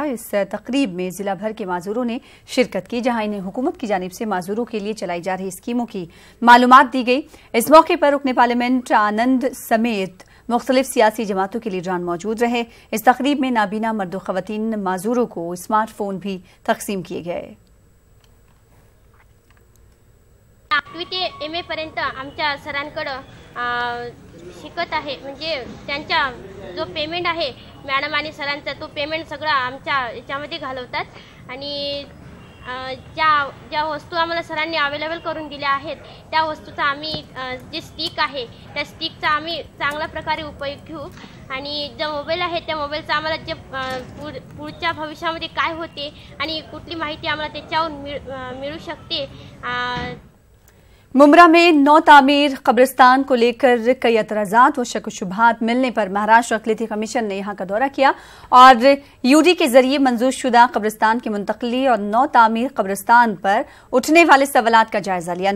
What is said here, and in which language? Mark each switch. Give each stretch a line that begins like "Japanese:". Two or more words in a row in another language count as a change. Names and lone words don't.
Urdu: اس تقریب میں ضلع بھر کے معذوروں نے شرکت کی جہاں انہیں حکومت کی جانب سے معذوروں کے لیے چلائی جا رہی اسکیموں کی معلومات دی گئی. اس موقع پر رکن پارلیمنٹ آنند سمیت مختلف سیاسی جماعتوں کے لیڈران موجود رہے. اس تقریب میں نابینا مرد و خواتین معذوروں کو اسمارٹ فون بھی تقسیم کیے گئے.
Marathi: 8वी ते MA पर्यंत आमच्या सरांकडे शिकत आहे. म्हणजे त्यांचा जो पेमेंट आहे मॅडम आणि सरांचा तो पेमेंट सगळं आमच्या याच्यामध्ये घालवतात आणि ज्या वस्तू आम्हाला सरांनी अवेलेबल करून दिल्या आहेत त्या वस्तूचा आम्ही जे स्टिक आहे त्या स्टिकचा आम्ही चांगल्या प्रकारे उपयोग घेऊ आणि जो मोबाईल आहे त्या मोबाईलचा आम्हाला जे पुढच्या भविष्यामध्ये काय होते आणि कुठली माहिती आम्हाला त्याच्यावर मिळू शकते.
Urdu: ممرا میں نو تعمیر قبرستان کو لے کر کئی اعتراضات و شک و شبہات ملنے پر مہاراشٹر اقلیتی کمیشن نے یہاں کا دورہ کیا اور یو ڈی کے ذریعے منظور شدہ قبرستان کی منتقلی اور نو تعمیر قبرستان پر اٹھنے والے سوالات کا جائزہ لیا.